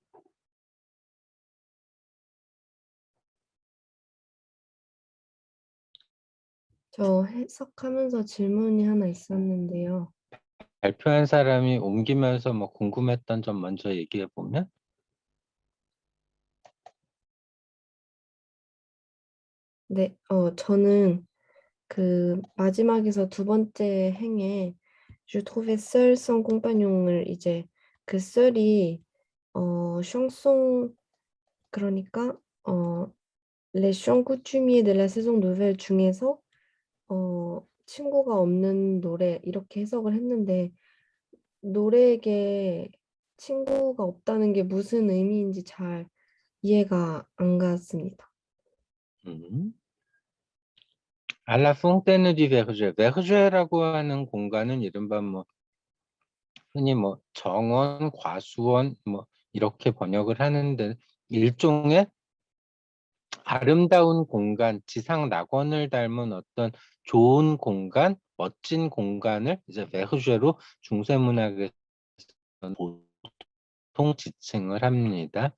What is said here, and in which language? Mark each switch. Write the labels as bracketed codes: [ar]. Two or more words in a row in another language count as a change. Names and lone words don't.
[ko] 저 해석하면서 질문이 하나 있었는데요. 발표한 사람이 옮기면서 뭐 궁금했던 점 먼저 얘기해 보면. 네, 저는 그 마지막에서 두 번째 행에 [fr] Je trouvais seul sans compagnon [ko] 을 이제 그 썰이 chanson 그러니까 [fr] Les chants coutumiers de la saison nouvelle [ko] 중에서 친구가 없는 노래 이렇게 해석을 했는데 노래에게 친구가 없다는 게 무슨 의미인지 잘 이해가 안 갔습니다. [fr] À la fontaine du Verger. [ko] Verger라고 하는 공간은 이른바 뭐 흔히 뭐 정원, 과수원 뭐 이렇게 번역을 하는데 일종의 아름다운 공간, 지상 낙원을 닮은 어떤 좋은 공간, 멋진 공간을 이제 베르제로 중세문학에서 보통 지칭을 합니다.